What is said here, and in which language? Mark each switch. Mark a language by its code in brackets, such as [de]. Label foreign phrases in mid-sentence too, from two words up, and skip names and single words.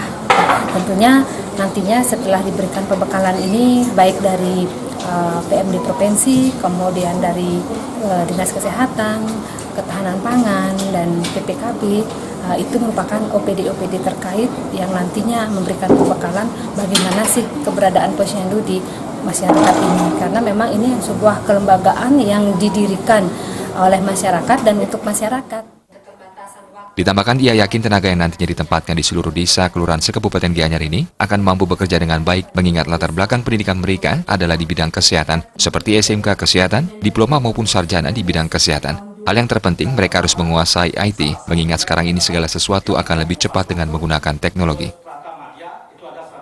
[id] Tentunya nantinya setelah diberikan pembekalan ini baik dari PMD Provinsi, kemudian dari Dinas Kesehatan, Ketahanan Pangan, dan PPKB, itu merupakan OPD-OPD terkait yang nantinya memberikan pembekalan bagaimana sih keberadaan Posyandu di masyarakat ini. Karena memang ini sebuah kelembagaan yang didirikan oleh masyarakat dan untuk masyarakat. Ditambahkan, ia yakin tenaga yang nantinya ditempatkan di seluruh desa kelurahan se-Kabupaten Gianyar ini akan mampu bekerja dengan baik mengingat latar belakang pendidikan mereka adalah di bidang kesehatan, seperti SMK Kesehatan, diploma maupun sarjana di bidang kesehatan. Hal yang terpenting, mereka harus menguasai IT, mengingat sekarang ini segala sesuatu akan lebih cepat dengan menggunakan teknologi.